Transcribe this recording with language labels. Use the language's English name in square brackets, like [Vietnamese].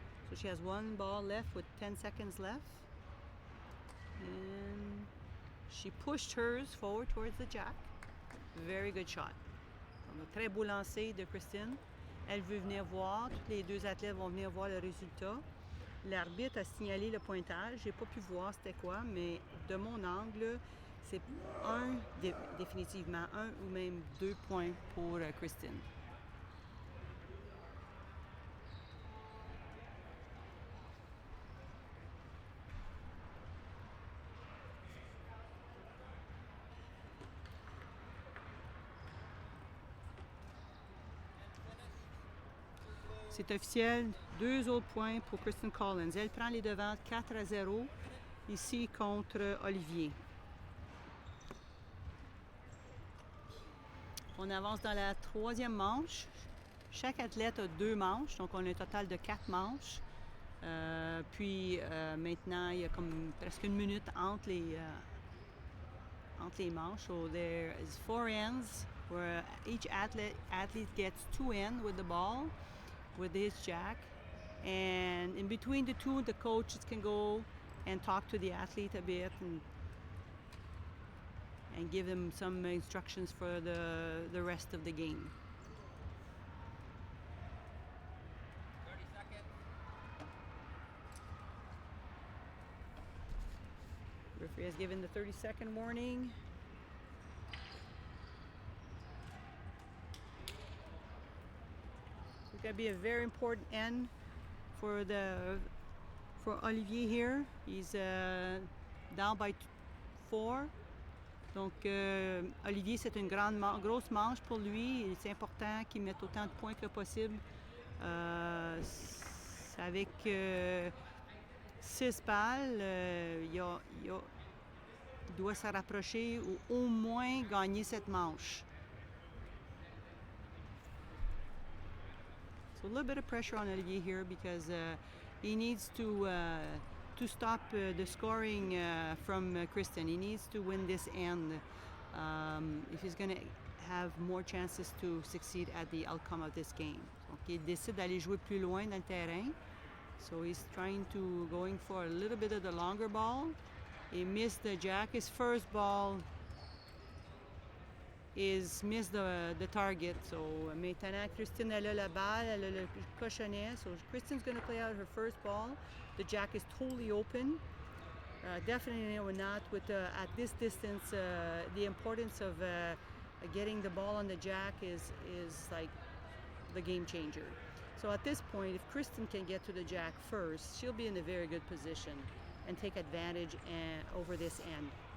[English] So she has 1 ball left with 10 seconds left. And she pushed hers forward towards the jack. Very good shot. [French] Un très beau lancer de Kristen. Elle veut venir voir. Tous les 2 athlètes vont venir voir le résultat. L'arbitre a signalé le pointage. J'ai pas pu voir c'était quoi, mais de mon angle, c'est définitivement 1 ou même 2 points pour Kristen. C'est officiel, 2 autres points pour Kristen Collins. Elle prend les devants 4-0 ici contre Olivier. On avance dans la 3e manche. Chaque athlète a 2 manches, donc on a un total de 4 manches. Puis maintenant, il y a comme presque 1 minute entre les manches. [English] So there is 4 ends where each athlete gets 2 ends with the ball, with his jack, and in between the two, the coaches can go and talk to the athlete a bit and give them some instructions for the rest of the game. 30 seconds. Referee has given the 30-second warning. It's going to be a very important end for Olivier here. He's down by 4. [French] Donc Olivier, c'est une grosse manche pour lui. C'est important qu'il mette autant de points que possible. Avec 6 balles, il doit se rapprocher ou au moins gagner cette manche. [English] So a little bit of pressure on Olivier here because he needs to stop the scoring from Kristen. He needs to win this end if he's going to have more chances to succeed at the outcome of this game. [French] Donc il décide d'aller jouer plus loin dans le terrain [English] So he's trying to going for a little bit of the longer ball. He missed the jack. His first ball is missed the target. [French] So maintenant, Christine, elle a la balle, elle a le cochonnet. [English] So Kristen's going to play out her first ball. The jack is totally open. Definitely not with at this distance. The importance of getting the ball on the jack is like the game changer. So at this point, if Kristen can get to the jack first, she'll be in a very good position and take advantage over this end.